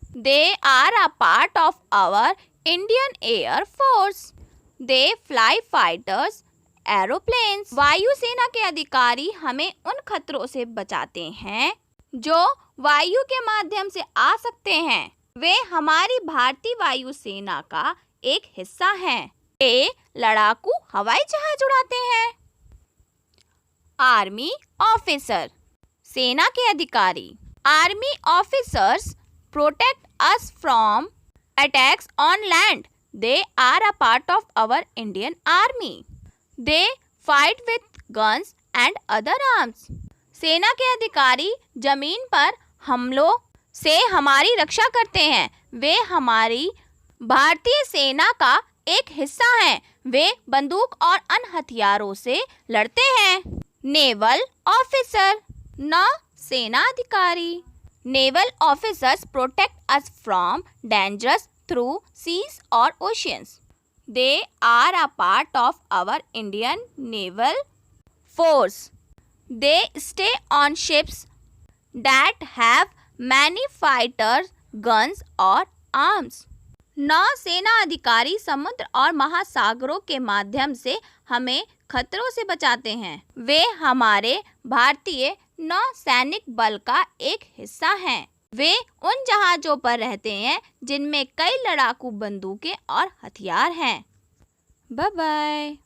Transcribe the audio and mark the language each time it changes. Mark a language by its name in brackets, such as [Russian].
[English] They are a part of our Indian Air Force. They fly fighters, aeroplanes. [Hindi] वायुसेना के अधिकारी हमें उन खतरों से बचाते हैं जो वायु के माध्यम से आ सकते हैं. वे हमारी भारतीय वायुसेना का एक हिस्सा हैं. वे लड़ाकू हवाई जहाज उड़ाते हैं. आर्मी ऑफिसर, सेना के अधिकारी. [English] Army officers protect us from attacks on land. They are a part of our Indian army. They fight with guns and other arms. [Hindi] सेना के अधिकारी जमीन पर हमलों से हमारी रक्षा करते हैं. वे हमारी भारतीय सेना का एक हिस्सा हैं. वे बंदूक और अन्य हथियारों से लड़ते हैं. नेवल ऑफिसर, नौ सेना अधिकारी. [English] naval officers protect us from dangers through seas [Hindi] और [English] Oceans. They are a part of our Indian Naval Force. They stay on ships that have many fighters, guns [Hindi] और [English] arms. [Hindi] नौ सेना अधिकारी समुद्र और महासागरों के माध्यम से हमें खतरों से बचाते हैं. वे हमारे भारतीय नौ सैनिक बल का एक हिस्सा हैं. वे उन जहाज़ों पर रहते हैं जिनमें कई लड़ाकू बंदूकें और हथियार हैं. Bye bye.